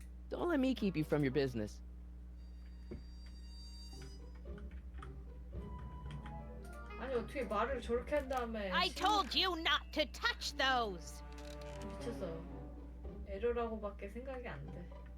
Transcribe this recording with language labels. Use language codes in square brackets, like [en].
[en] Don't let me keep you from your business. [ko] 아니 어떻게 말을 저렇게 한 다음에 [en] I told you not to touch those. [ko] 미쳤어. 에러라고밖에 생각이 안 돼.